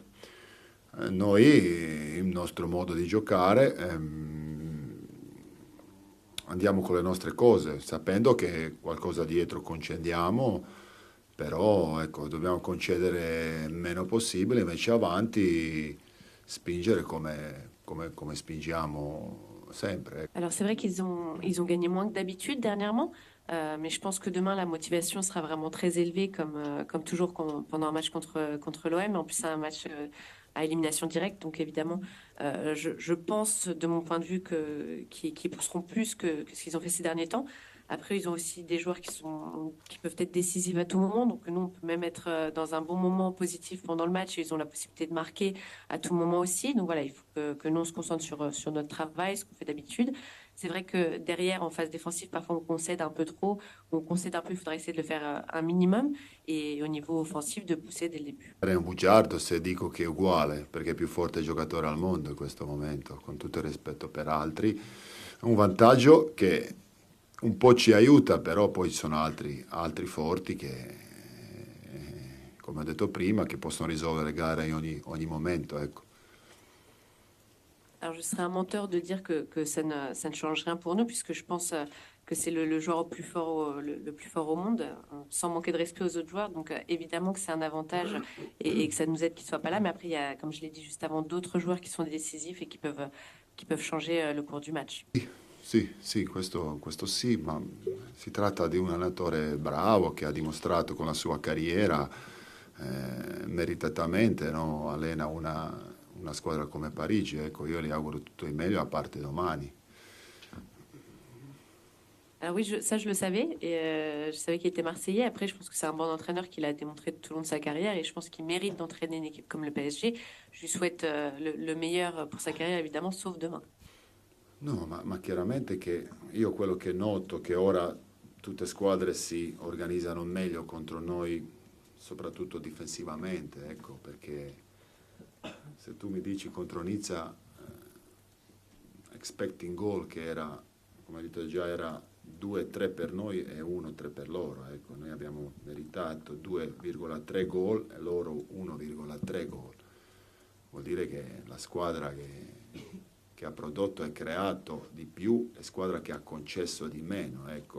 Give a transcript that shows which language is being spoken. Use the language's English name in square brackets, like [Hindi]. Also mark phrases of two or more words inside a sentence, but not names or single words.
[Italian] Noi, il nostro modo di giocare, andiamo con le nostre cose, sapendo che qualcosa dietro concediamo, però ecco, dobbiamo concedere meno possibile, invece avanti spingere come spingiamo sempre. Ecco. [French] Alors c'est vrai qu'ils ont gagné moins que d'habitude dernièrement, mais je pense que demain la motivation sera vraiment très élevée comme toujours pendant un match contre l'OM. En plus c'est un match à élimination directe, donc évidemment je pense de mon point de vue qu'ils pousseront plus que ce qu'ils ont fait ces derniers temps. Après ils ont aussi des joueurs qui peuvent être décisifs à tout moment, donc nous on peut même être dans un bon moment positif pendant le match et ils ont la possibilité de marquer à tout moment aussi. Donc voilà, il faut que nous on se concentre sur notre travail, ce qu'on fait d'habitude. C'est vrai que derrière, en phase défensive, parfois on concède un peu trop, on concède un peu, il faudrait essayer de le faire un minimum. Et au niveau offensif, de pousser dès le début. [Italian] Sarei un bugiardo se dico che è uguale, perché è il più forte giocatore al mondo in questo momento, con tutto il rispetto per altri. Un vantaggio che un po' ci aiuta, però poi ci sono altri forti che, come ho detto prima, che possono risolvere gare in ogni momento, ecco. [French] Alors je serais un menteur de dire que ça ne change rien pour nous, puisque je pense que c'est le joueur le plus fort au monde, sans manquer de respect aux autres joueurs. Donc évidemment que c'est un avantage et que ça nous aide qu'il ne soit pas là. Mais après, il y a, comme je l'ai dit juste avant, d'autres joueurs qui sont décisifs et qui peuvent changer le cours du match. [Italian] Sì, sì, questo sì, ma si tratta di un allenatore bravo che ha dimostrato con la sua carriera, meritatamente, no? Allena una squadra come Parigi. Ecco, io gli auguro tutto il meglio a parte domani. [French] Alors oui, ça je le savais et je savais qu'il était Marseillais. Après, je pense que c'est un bon entraîneur qu'il a démontré tout au long de sa carrière et je pense qu'il mérite d'entraîner une équipe comme le PSG. Je lui souhaite le meilleur pour sa carrière, évidemment, sauf demain. [Italian] No, ma chiaramente che io quello che noto che ora tutte squadre si organizzano meglio contro noi, soprattutto difensivamente, ecco, perché se tu mi dici contro Nizza, [English] expecting goal [Italian] che era, come hai detto già, era 2-3 per noi e 1-3 per loro, ecco, noi abbiamo meritato 2,3 gol e loro 1,3 gol. Vuol dire che la squadra che ha prodotto e creato di più è squadra che ha concesso di meno, ecco.